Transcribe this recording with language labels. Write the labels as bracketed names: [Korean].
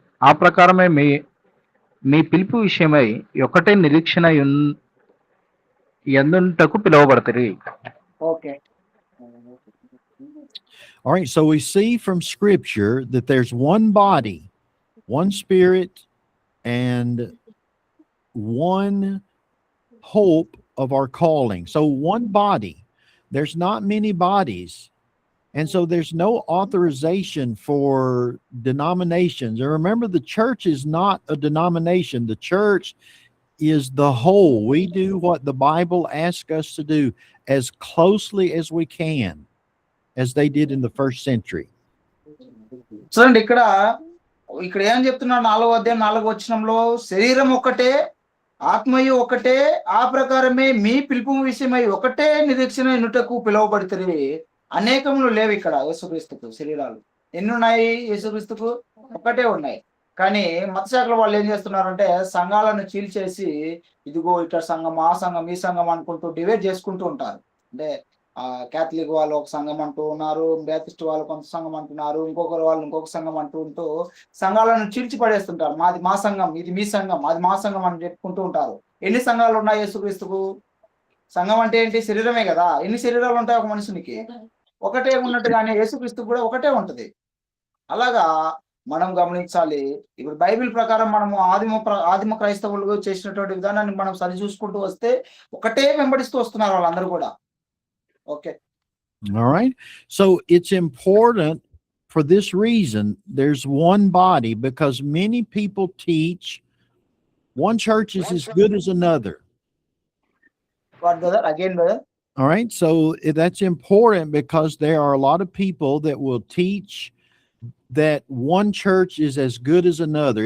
[Telugu] ఆ ప్రకారమే మీ మీ పిలుపు విషయమై ఒకటే నిరీక్షణ ఎందుటకు పిలువబడతారు. [English] Okay. All right, so we see from Scripture that there's one body, one spirit, and one hope of our calling. So one body. There's not many bodies. And so there's no authorization for denominations. And remember, the church is not a denomination. The church is the whole. We do what the Bible asks us to do as closely as we can, as they did in the first century. [Telugu] చూడండి ఇక్కడ ఏం చెప్తున్నాడు 4వ అధ్యాయం 4వ వచనంలో, శరీరం ఒకటే, ఆత్మయు ఒకటే, ఆ ప్రకారమే మీ పిలుపు విషయమై ఒకటే నిరీక్షణ ఎన్నుటకు పిలువబడుతుంది. అనేకములు లేవు ఇక్కడ యేసుక్రీస్తుకు శరీరాలు. ఎన్ని ఉన్నాయి యేసుక్రీస్తుకు? ఒక్కటే ఉన్నాయి. కానీ మత శాఖల వాళ్ళు ఏం చేస్తున్నారంటే సంఘాలను చీల్చేసి ఇదిగో ఇక్కడ సంఘం, ఆ సంఘం, ఈ సంఘం అనుకుంటూ డివైడ్ చేసుకుంటూ ఉంటారు. అంటే క్యాథలిక్ వాళ్ళు ఒక సంఘం అంటూ ఉన్నారు, బ్యాప్టిస్ట్ వాళ్ళు కొంత సంఘం అంటున్నారు, ఇంకొకరు వాళ్ళు ఇంకొక సంఘం అంటూ సంఘాలను చీల్చి పడేస్తుంటారు. మాది మా సంఘం, ఇది మీ సంఘం, అది మా సంఘం అని చెప్పుకుంటూ ఉంటారు. ఎన్ని సంఘాలు ఉన్నాయి యేసుక్రీస్తుకు? సంఘం అంటే ఏంటి? శరీరమే కదా. ఎన్ని శరీరాలు ఉంటాయి ఒక మనుషునికి? ఒకటే ఉన్నట్టుగానే యేసుక్రీస్తు కూడా ఒకటే ఉంటది. అలాగా మనం గమనించాలి. ఇప్పుడు బైబిల్ ప్రకారం మనము ఆదిమ క్రైస్తవులు చేసినటువంటి విధానాన్ని మనం సరి చూసుకుంటూ వస్తే ఒకటే వెంబడిస్తూ వస్తున్నారు వాళ్ళందరూ కూడా. [English] Okay. All right. So it's important for this reason. There's one body because many people teach one church is as good as another. What brother? Again brother? All right. So that's important because there are a lot of people that will teach that one church is as good as another.